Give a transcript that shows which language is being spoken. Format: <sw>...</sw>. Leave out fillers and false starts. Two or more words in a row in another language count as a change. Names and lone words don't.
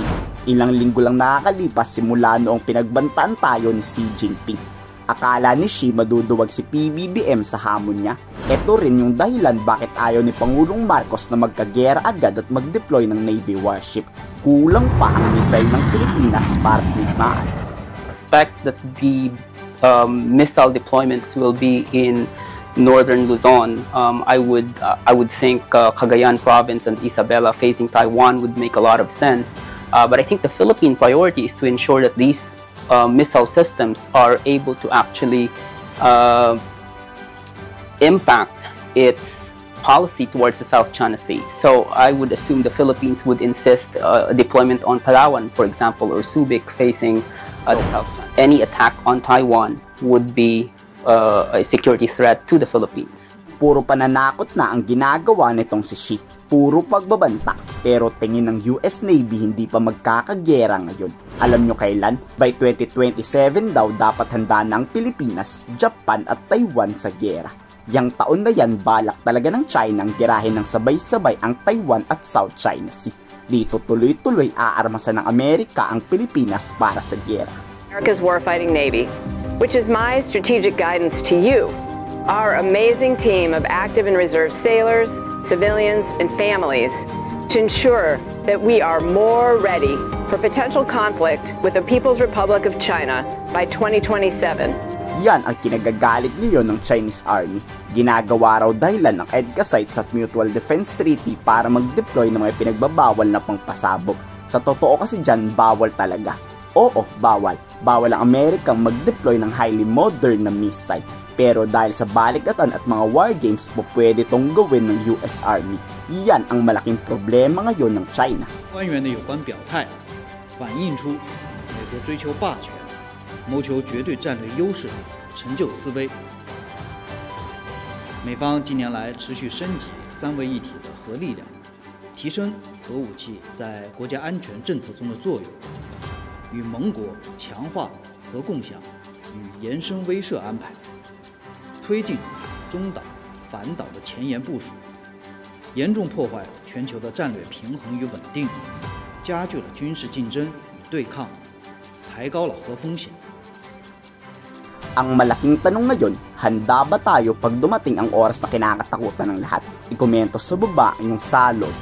<tl>Ilang linggo lang nakakalipas simula noong pinagbantaan tayo ni Xi Jinping. Akala ni Xi maduduwag si PBBM sa hamon niya. Ito rin yung dahilan bakit ayaw ni Pangulong Marcos na magkagera agad at mag-deploy ng</tl> <en>Navy warship.</en> <tl>Kulang pa ang missile ng Pilipinas para sa digmaan.</tl> <en>Expect that the missile deployments will be in northern Luzon. I would think Cagayan province and Isabela facing Taiwan would make a lot of sense. But I think the Philippine priority is to ensure that these missile systems are able to actually impact its policy towards the South China Sea. So I would assume the Philippines would insist a deployment on Palawan, for example, or Subic facing the South China. Any attack on Taiwan would be a security threat to the Philippines.</en> <tl>Puro pananakot na ang ginagawa nitong si Xi. Puro pagbabanta. Pero tingin ng US Navy hindi pa magkakagera ngayon. Alam nyo kailan? By 2027 daw dapat handa na ang Pilipinas, Japan at Taiwan sa gera. Yang taon na yan balak talaga ng China ang gerahin ng sabay-sabay ang Taiwan at South China Sea. Dito tuloy-tuloy aarmasan ng Amerika ang Pilipinas para sa gera.</tl> <en>America's warfighting Navy, which is my strategic guidance to you. Our amazing team of active and reserve sailors, civilians, and families to ensure that we are more ready for potential conflict with the People's Republic of China by 2027.</en> <tl>Yan ang kinagagalit ngayon ng Chinese Army. Ginagawa raw dahilan ng EDCA sites at Mutual Defense Treaty para mag-deploy ng mga pinagbabawal na pangpasabog. Sa totoo kasi dyan, bawal talaga. Oo, bawal. Bawal ang Amerikang mag-deploy ng</tl> <en>highly modern</en> <tl>na missile. Pero dahil sa balikatan at mga</tl> <en>war games</en> <tl>po pwede itong gawin ng US Army. Yan ang malaking problema ngayon ng China.</tl> <zh>官员的有关表态，反映出美国追求霸权，谋求绝对战略优势，成就思维。美方近年来持续升级三位一体的核力量，提升核武器在国家安全政策中的作用，与盟国强化核共享与延伸威慑安排。推进中导、反导的前沿部署，严重破坏全球的战略平衡与稳定，加剧了军事竞争与对抗，抬高了核风险。</zh> <tl>Ang malaking tanong ngayon, handa ba tayo pag dumating ang oras na kinakatakutan ng lahat? Ikomento sa baba ang iyong salog.</tl>